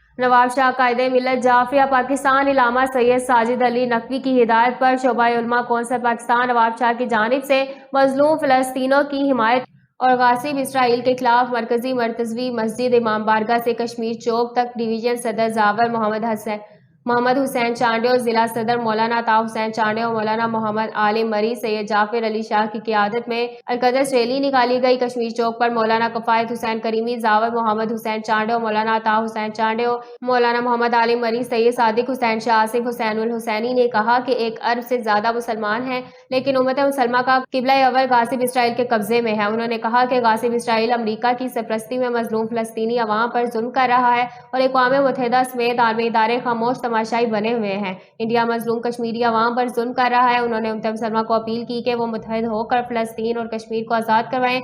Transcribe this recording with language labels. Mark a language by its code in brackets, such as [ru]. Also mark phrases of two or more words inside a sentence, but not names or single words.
[ur] نواب شاہ قائدِ ملت جعفریہ پاکستان علامہ سید ساجد علی نقوی کی ہدایت پر شعبۂ علماء کونسل پاکستان نواب شاہ کی جانب سے مظلوم فلسطینیوں کی حمایت اور غاصب اسرائیل کے خلاف مرکزی مرتضوی مسجد امام بارگاہ سے کشمیر چوک تک ڈویژن صدر جاور محمد حسین چانڈیو، ضلع صدر مولانا عطا حسین چانڈیو، مولانا محمد عالم مری، سید جعفر علی شاہ کی قیادت میں القدس ریلی نکالی گئی. کشمیر چوک پر مولانا کفایت حسین کریمی، جاور محمد حسین چانڈیو، مولانا عطا حسین چانڈیو، مولانا محمد عالم مری، سید صادق حسین شاہ، آصف حسین الحسینی نے کہا کہ 1 ارب سے زیادہ مسلمان ہیں، لیکن امتِ مسلمہ کا قبلۂ اول غاصب اسرائیل کے قبضے میں ہے. انہوں نے کہا کہ غاصب اسرائیل امریکہ کی سرپرستی میں مظلوم فلسطینی عوام پر ظلم کر رہا ہے اور اقوامِ متحدہ سمیت عالمی ادارے خاموش تماشائی بنے ہوئے ہیں. انڈیا مظلوم کشمیری عوام پر ظلم کر رہا ہے۔ انہوں نے امتِ مسلمہ کو اپیل کی کہ وہ متحد ہو کر فلسطین اور کشمیر کو آزاد کروائیں.